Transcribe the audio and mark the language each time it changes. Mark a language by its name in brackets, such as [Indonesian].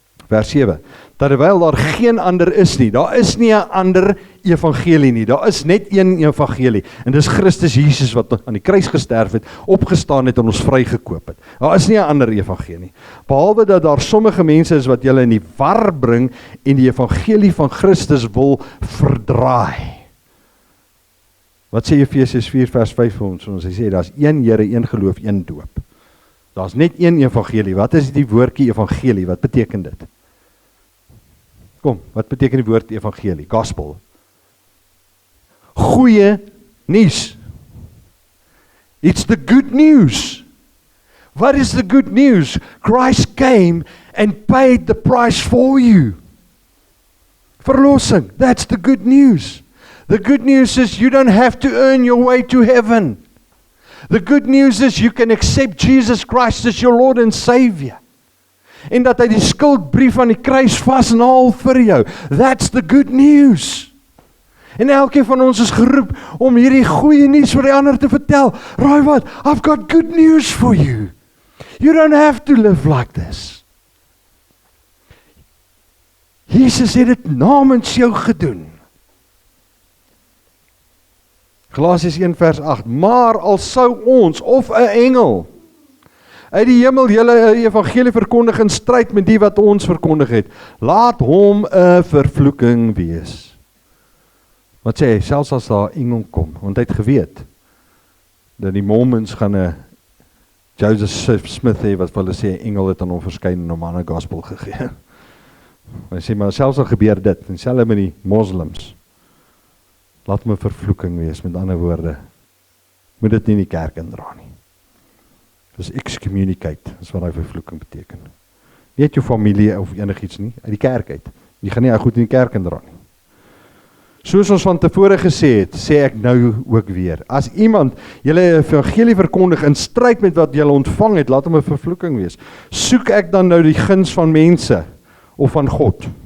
[Afrikaans] Vers 7, terwyl daar geen ander is nie, daar is nie 'n ander evangelie nie, daar is net een evangelie, en dis Christus Jesus wat aan die kruis gesterf het, opgestaan het en ons vrygekoop het. Daar is nie 'n ander evangelie, behalwe dat daar sommige mense is wat julle in die war bring en die evangelie van Christus wil verdraai. Wat sê Efesiërs 4 vers 5 vir ons? Hy sê, daar is een Here, een geloof, een doop. Daar is net een evangelie. Wat is die woordjie evangelie? Wat beteken dit? Kom, wat beteken die woord evangelie? Gospel. [English] Goeie nuus. It's the good news. What is the good news? Christ came and paid the price for you. Verlossing, that's the good news. The good news is you don't have to earn your way to heaven. The good news is you can accept Jesus Christ as your Lord and Savior. [Afrikaans] En dat hy die skuldbrief aan die kruis vasnaal vir jou. That's the good news. En elkeen van ons is geroep om hierdie goeie nuus vir die ander te vertel. Raai wat? [English] I've got good news for you. You don't have to live like this. [Afrikaans] Jesus het dit namens jou gedoen. Galasiërs 1 vers 8, maar al sou ons of 'n engel uit die hemel julle 'n evangelie verkondig in stryd met die wat ons verkondig het, laat hom 'n vervloeking wees. Wat sê hy, selfs as daar 'n engel kom, want hy het geweet dat die Mormons gaan 'n Joseph Smith hê wat hulle sê 'n engel het aan hom verskyn en hom 'n gospel gegee. Hy sê maar selfs al gebeur dit, en selfs met die moslems, laat my vervloeking wees, met ander woorde, moet dit nie in die kerk indra nie. Dis excommunicate, is wat hy vervloeking beteken. Nie uit jou familie of enigiets nie, uit die kerk uit. Jy gaan nie goed in die kerk indra nie. Soos ons van tevore gesê het, sê ek nou ook weer. As iemand julle evangelie verkondig in stryd met wat julle ontvang het, laat hom 'n vervloeking wees. Soek ek dan nou die guns van mense of van God?